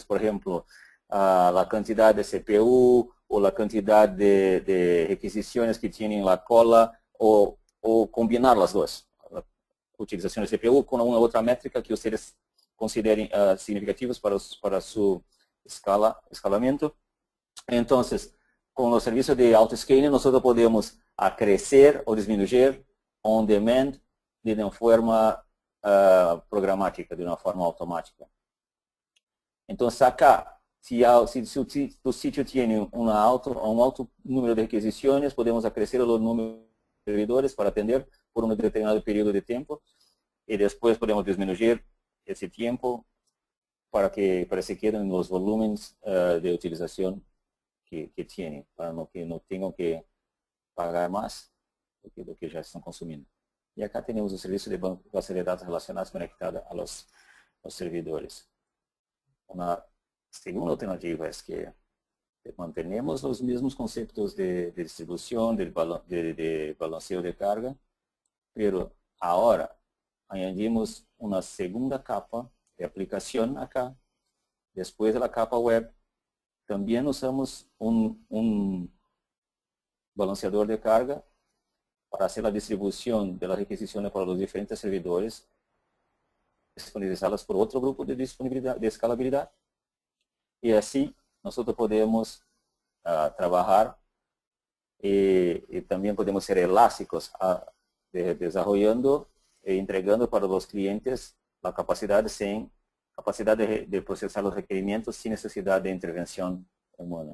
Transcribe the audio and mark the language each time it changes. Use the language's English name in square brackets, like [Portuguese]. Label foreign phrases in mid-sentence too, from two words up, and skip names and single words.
[Spanish] Por ejemplo, la cantidad de CPU o la cantidad de requisiciones que tienen la cola o combinar las dos. La utilización de CPU con una otra métrica que ustedes consideren significativos para su escalamiento. Entonces, con los servicios de auto-scaling nosotros podemos crecer o disminuir [English] on demand [Spanish] de una forma programática, de una forma automática. Entonces acá, si tu sitio tiene un alto número de requisiciones, podemos acrecer los números de servidores para atender por un determinado periodo de tiempo y después podemos disminuir ese tiempo para que se queden los volúmenes de utilización que tienen, para que no tengan que pagar más [Portuguese] do que já estão consumindo. E acá temos o serviço de base de dados relacionados conectado [Spanish] a los servidores. [Portuguese] Uma segunda alternativa é que mantenemos os mesmos conceitos de distribuição, de balanceio de carga, pero agora añadimos uma segunda capa de aplicação acá. Depois da capa web, também usamos um balanceador de carga [Spanish] para hacer la distribución de las requisiciones para los diferentes servidores, disponibilizadas por otro grupo de disponibilidad, de escalabilidad. Y así nosotros podemos trabajar y también podemos ser elásticos desarrollando e entregando para los clientes la capacidad de procesar los requerimientos sin necesidad de intervención humana.